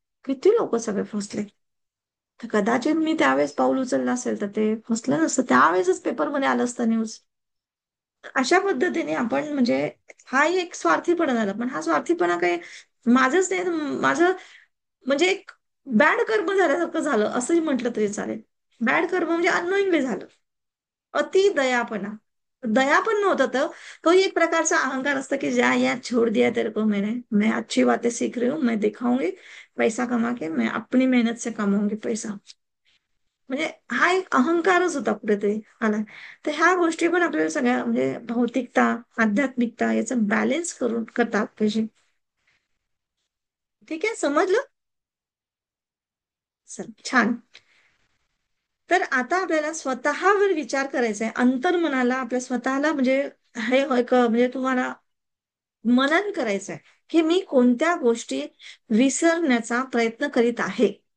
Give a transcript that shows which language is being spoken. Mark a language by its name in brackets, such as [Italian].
[Marathi] किती लोक सगळे फसले. तर कदाचित मी त्यावेळेस पाऊल उचललं असेल तर ते फसलं नसतं, त्यावेळेसच पेपरमध्ये आलं असतं न्यूज. अशा पद्धतीने आपण म्हणजे हा एक स्वार्थीपणा झाला, पण हा स्वार्थीपणा काही माझंच नाही, माझं म्हणजे एक बॅड कर्म झाल्यासारखं झालं असंही म्हटलं तरी चालेल. बॅड कर्म म्हणजे अननोइंगली झालं. अति दयापणा. दया पण नव्हता तो, तो एक प्रकारचा अहंकार असतं की [Hindi] जा यार, छोड़ दिया तेरे को मैंने, मैं अच्छी बातें सीख रही हूँ, मैं दिखाऊंगी पैसा कमा के, मैं अपनी मेहनत से कमाऊंगी पैसा. [Marathi] म्हणजे हा एक अहंकारच होता कुठेतरी आला. तर ह्या गोष्टी पण आपल्याला सगळ्या म्हणजे भौतिकता, आध्यात्मिकता याचं बॅलन्स करून करता पाहिजे. ठीक आहे, समजलं? चल, छान. तर आता आपल्याला स्वतःवर विचार करायचा आहे, अंतर्मनाला आपल्या स्वतःला म्हणजे हे एक म्हणजे तुम्हाला मनन करायचं आहे की मी कोणत्या गोष्टी विसरण्याचा प्रयत्न करीत आहे.